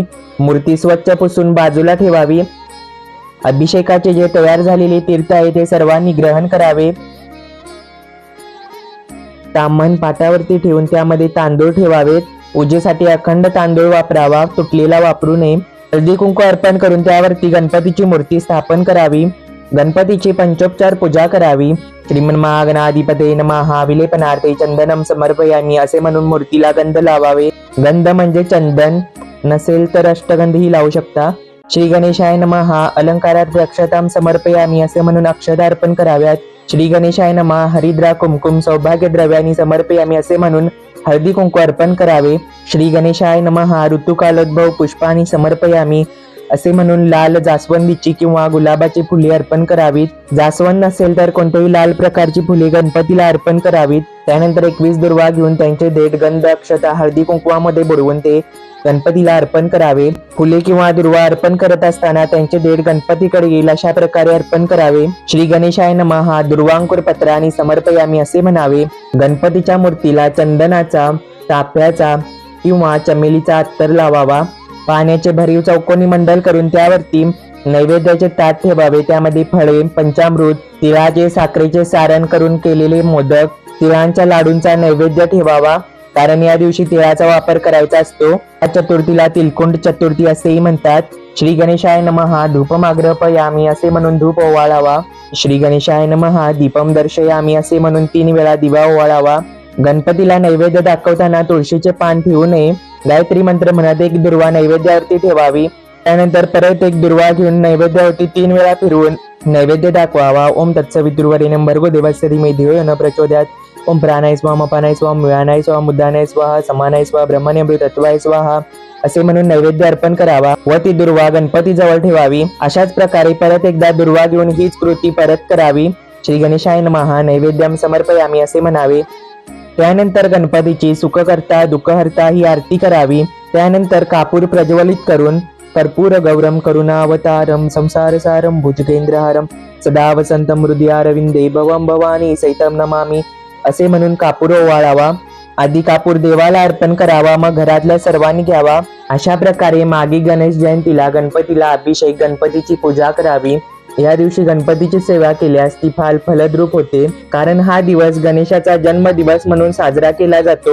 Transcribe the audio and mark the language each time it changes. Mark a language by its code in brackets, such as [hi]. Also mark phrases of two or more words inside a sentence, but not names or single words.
[mr] मूर्ती स्वच्छ पुसून बाजूला ठेवावी. अभिषेकाचे जे तयार झालेले तीर्थ आहे ते सर्वांनी ग्रहण करावे. ताम्हण पाटावरती ठेवून त्यामध्ये तांदूळ ठेवावेत. पूजेसाठी अखंड तांदूळ वापरावा. तुटलेला वापरू नये. हळदी कुंकू अर्पण करून त्यावरती गणपतीची मूर्ती स्थापन करावी. गणपतीची पंचोपचार पूजा करावी. [sa] श्रीमन्महागणाधिपते नमः विलेपनार्थे चंदनम समर्पयामी [mr] असे म्हणून मूर्तीला गंध लावावे. गंध म्हणजे चंदन, नसेल तर अष्टगंधही लावू शकता. [sa] श्री गणेशाय नमः अलंकारार्थे अक्षतां समर्पयामी [mr] असे म्हणून अक्षता अर्पण कराव्यात. [sa] श्री गणेशाय नमः हरिद्रा कुंकुम सौभाग्य द्रव्यानी समर्पयामी [mr] असे म्हणून हळदी कुंकू अर्पण करावे. [sa] श्री गणेशाय नमः ऋतुकालोद्भव पुष्पानी समर्पयामी [mr] असे म्हणून लाल जास्वंदीची किंवा गुलाबाची फुले अर्पण करावीत. जास्वंद नसेल तर कोणत्याही लाल प्रकारची फुले गणपतीला अर्पण करावीत. त्यानंतर 21 दुर्वा घेऊन त्यांचे देठ गंध, अक्षता, हळदी कुंकवामध्ये बुडवून ते गणपतीला अर्पण करावे. फुले किंवा दुर्वा अर्पण करत असताना त्यांचे देठ गणपतीकडे येईल अशा प्रकारे अर्पण करावे. [sa] श्री गणेशाय नमः हा दुर्वांकुर पत्राने समर्पयामी [mr] असे म्हणावे. गणपतीच्या मूर्तीला चंदनाचा, चाफ्याचा किंवा चमेलीचा अत्तर लावावा. पाण्याचे भरीव चौकोनी मंडल करून त्यावरती नैवेद्याचे ताट ठेवावे. त्यामध्ये फळे, पंचामृत, तिळाचे, साखरेचे सारण करून केलेले मोदक, तिळांच्या लाडूंचा नैवेद्य ठेवावा. कारण या दिवशी तिळाचा वापर करायचा असतो. या चतुर्थीला तिलकुंड चतुर्थी असेही म्हणतात. [sa] श्री गणेशाय नमः धूपमाग्रपयामी [mr] असे म्हणून धूप ओवाळावा. [sa] श्री गणेशाय नमः दीपम दर्शयामी [mr] असे म्हणून 3 वेळा दिवा ओवाळावा. गणपतीला नैवेद्य दाखवताना तुळशीचे पान ठेवू नये. गायत्री मंत्र म्हणत एक दुर्वा नैवेद्यावरती ठेवावी. त्यानंतर परत एक दुर्वा घेऊन नैवेद्यावरती 3 वेळा फिरवून नैवेद्य दाखवावा. [sa] ओम तत्सवितुर्वरेण्यं भर्गो देवस्य धीमहि धियो यो न प्रचोदयात्. ओम प्राणाय स्वाहा अपानाय स्वाहा व्यानाय स्वाहा मुद्दानाय स्वाहा समानाय स्वाहा ब्रह्मण्यमृतत्वाय स्वाहा [mr] असे म्हणून नैवेद्य अर्पण करावा व ती दुर्वा गणपती जवळ ठेवावी. अशाच प्रकारे परत एकदा दुर्वा घेऊन हीच कृती परत करावी. [sa] श्री गणेशाय नमः नैवेद्यम समर्पयामी [mr] असे म्हणावे. त्यानंतर गणपतीची सुखकर्ता दुःखहर्ता ही आरती करावी. त्यानंतर कापूर प्रज्वलित करून [sa] कर्पूर गौरम करुणावतारम संसारसारम भुजगेंद्रहारम सदा वसंतम हृदयारविंदे भवम भवानी सहितम नमामि [mr] असे म्हणून कापूर ओवाळावा. आधी कापूर देवाला अर्पण करावा, मग घरातल्या सर्वांनी घ्यावा. अशा प्रकारे मागी गणेश जयंतीला गणपतीला अभिषेक, गणपतीची पूजा करावी. या दिवशी गणपतीची सेवा केल्यास ती फलद्रूप होते. कारण हा दिवस गणेशाचा जन्म दिवस म्हणून साजरा केला जातो.